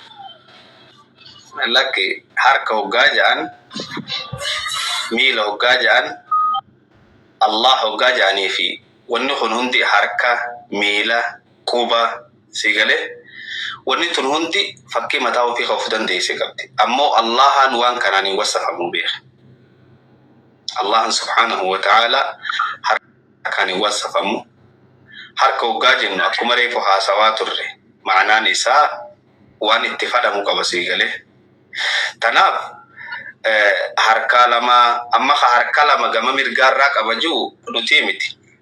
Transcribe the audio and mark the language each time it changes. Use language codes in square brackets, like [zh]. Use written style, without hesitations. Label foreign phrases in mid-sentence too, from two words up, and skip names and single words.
[om] Lakki harka hoggaa ja'an miila hoggaa ja'an Allah hoggaa ja'anii fi wanni kun hundi harka miila quba sigalee wanni tun hundi fakkii mataa ofii of dandeesse qabdi. Ammoo Allahan waan kanaan hin wasafamu beeka. [ar] الله سبحانه وتعالى [om] harkaan hin wasafamu. Harka hoggaa jennu akkuma reefu haasawaa turre ma'anaan isaa waan itti fadhamu qaba sigalee. Tanaaf harka lama amma harka lama gama mirgaarraa qaba jiru nuti miti.